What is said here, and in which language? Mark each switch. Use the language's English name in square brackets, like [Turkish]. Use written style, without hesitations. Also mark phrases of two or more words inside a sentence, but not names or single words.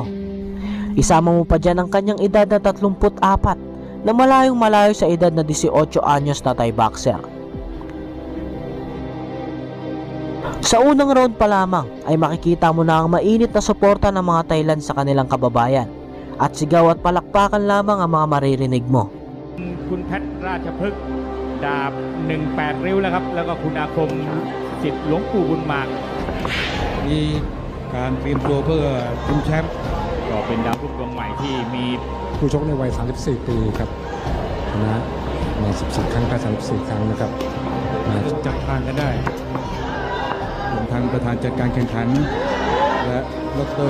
[Filipino] Isama mo pa dyan ang kanyang edad na 34 na malayong malayo sa edad na 18 anyos na Thai boxer. Sa unang round pa lamang ay makikita mo na ang mainit na suporta ng mga Thailand sa kanilang kababayan at sigaw at palakpakan lamang ang mga maririnig mo. [Thai] คุณแพทย์ราชพฤกษ์ดาบ18ริ้วแล้วครับแล้วก็คุณอาคมศิษย์หลวงปู่บุญมามีการเตรียมตัวเพื่อชิงแชมป์ก็เป็นดาวรุ่งดวงใหม่ที่มีผู้ชกในวัย34 ปีครับชนะมา14 ครั้งแพ้34 ครั้งนะครับมาจับทางกันได้รวมทั้งประธานจัดการแข่งขันและดร.